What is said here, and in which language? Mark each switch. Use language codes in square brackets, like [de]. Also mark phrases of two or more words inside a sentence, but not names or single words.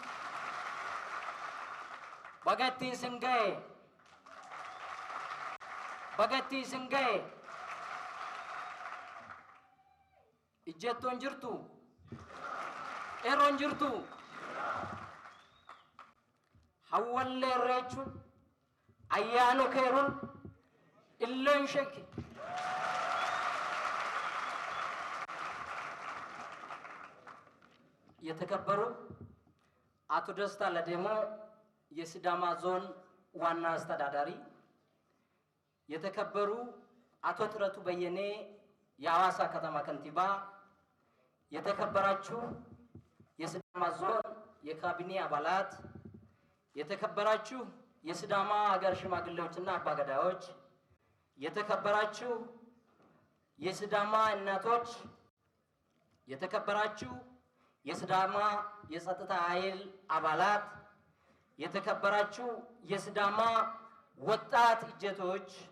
[sid] Bagati Singay, Ijeto Njirtu, Ero Njirtu, Hawalle Rechu, Ayano Kerun, Illen Sheki. [am] የተከበሩ አቶ ደስታ ለደሞ የሲዳማ ዞን ዋና አስተዳዳሪ፣ የተከበሩ አቶ ጥረቱ በየኔ የሐዋሳ ከተማ ከንቲባ፣ የተከበራችሁ የሲዳማ ዞን የካቢኔ አባላት፣ የተከበራችሁ የሲዳማ ሀገር ሽማግሌዎችና አባገዳዎች፣ የተከበራችሁ የሲዳማ እናቶች፣ የተከበራችሁ የሲዳማ የጸጥታ ኃይል አባላት፣ የተከበራችሁ የሲዳማ ወጣት እጀቶች፣